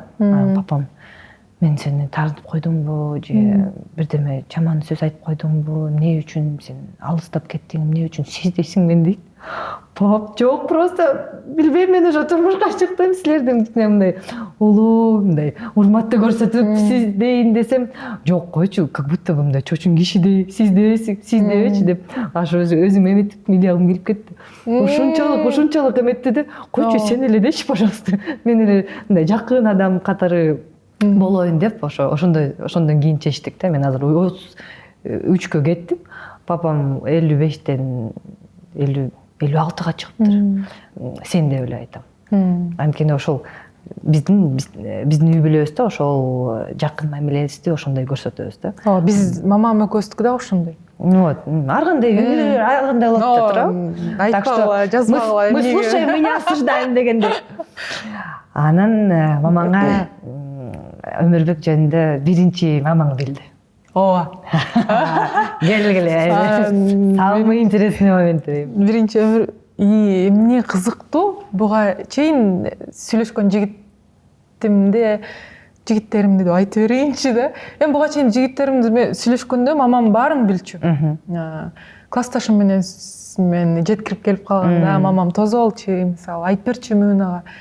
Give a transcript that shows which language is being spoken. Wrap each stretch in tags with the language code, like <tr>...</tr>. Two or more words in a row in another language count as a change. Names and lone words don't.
<ky>Папам, мен сени тартып койдумбу же бирдеме жаман сөз айтып койдумбу, эмне үчүн сен алыстап кеттиң, эмне үчүн сиз дейсиң мен дейт. Пап, жок, просто билбейм, мен уже турмушка чыктым, силердин мындай улуу, мындай урматты көрсөтүп сиз дейин десем, жок койчу,</ky> <ru>как будто</ru> <ky>мындай чочун кишидей, сиз дебечи деп, ошо өзүм эметип милиягым келип кетти. Ушунчалык эметти де, койчу сен эле дечи, пожалуйста, мен эле мындай жакын адам катары болоюн деп, ошондон кийин чечтик да. Мен азыр 33кө кеттим. Папам 55тен 56га чыгыптыр. Сен деп эле айтам. Анткени ошол биздин үй бүлөбүздө ошол жакын мамилебизди ошондой көрсөтөбүз да. Ооба, биз мамам экөөбүздүкү да ошондой. Вот, ар кандай үйлөр, ар кандай болот да туурабы? Айтпагыла, жазбагыла.</ky> <ru>Мы слушаем, мы не осуждаем</ru> <ky>дегенде. Анан мамаңа Өмүрбек жөнүндө биринчи мамаң билди. Ооба. Келгиле.</ky> <ru>Самый интересный момент.</ru> <ky>Биринчи эмне кызыктуу, буга чейин сүйлөшкөн жигиттеримди деп айтып берейинчи да. Эми буга чейин жигиттеримди сүйлөшкөндө мамам баарын билчү. Классташым менен мен жеткирип келип калганда мамам тозолчу, мисалы айтып берчүмүн ага.</ky>